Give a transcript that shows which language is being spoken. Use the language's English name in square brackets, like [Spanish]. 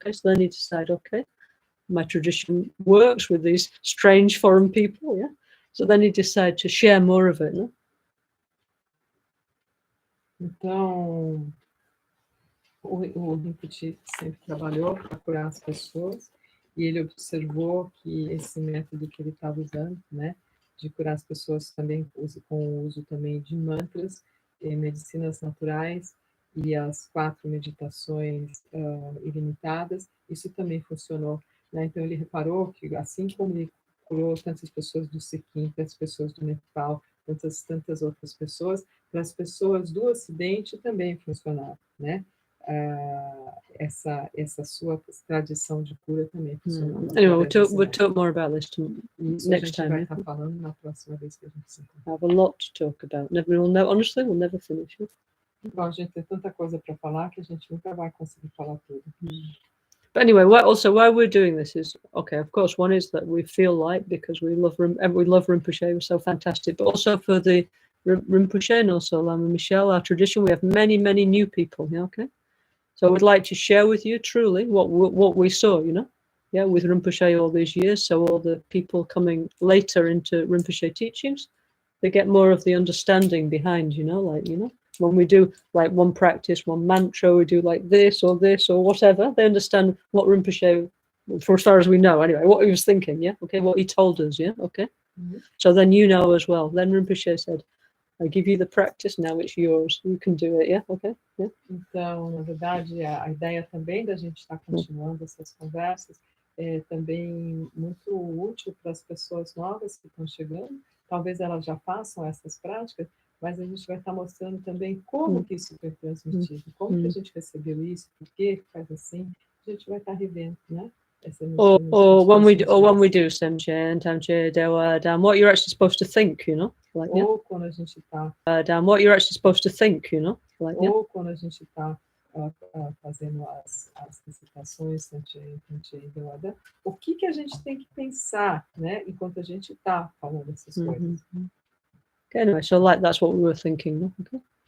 [English] Okay, so then he decided, okay, my tradition works with these strange foreign people. Yeah, so then he decided to share more of it. No? [Portuguese] Então, o Rinpoche sempre trabalhou para curar as pessoas, e ele observou que esse método que ele estava usando, né, de curar as pessoas também com o uso também de mantras, medicinas naturais e as 4 meditações ilimitadas, isso também funcionou, né? Então ele reparou que assim como ele curou tantas pessoas do Sikkim, tantas pessoas do Nepal, tantas outras pessoas, para as pessoas do Ocidente também funcionava, né? Essa sua tradição de cura também funcionava. [English] Anyway, we'll talk more about this next time. [Portuguese] Vai estar falando na próxima vez que a gente se encontrar. [English] I have a lot to talk about. Honestly, we'll never finish. [Portuguese] Bom, a gente tem tanta coisa para falar que a gente nunca vai conseguir falar tudo. [English] But anyway, why we're doing this is, okay, of course, one is that we feel like, because we love Rinpoche, we're so fantastic, but also for the Rinpoche and also Lama Michelle, our tradition, we have many, many new people, yeah, okay? So I would like to share with you truly what we saw, with Rinpoche all these years. So all the people coming later into Rinpoche teachings, they get more of the understanding behind, when we do like one practice, one mantra, we do like this or whatever, they understand what Rinpoche, for as far as we know anyway, what he was thinking, yeah, okay, what he told us, yeah, okay. So then as well. Then Rinpoche said, I give you the practice, now it's yours, you can do it, yeah, okay, yeah. [Portuguese] Então, na verdade, a ideia também da gente estar continuando essas conversas é também muito útil para as pessoas novas que estão chegando. Talvez elas já façam essas práticas, mas a gente vai estar mostrando também como que isso foi transmitido, como que a gente recebeu isso, por que faz assim, a gente vai estar revendo, né? [English] Or when we do Semchen, Tamche, Dewa, Dam, what you're actually supposed to think, like, yeah. [Portuguese] Ou quando a gente está [English] Dam, what you're actually supposed to think, like, yeah. [Portuguese] Ou quando a gente está fazendo as recitações, Tamche, Dewa, Dam, o que a gente tem que pensar, né? Enquanto a gente está falando essas coisas. [English] Okay, anyway, so like that's what we were thinking, okay.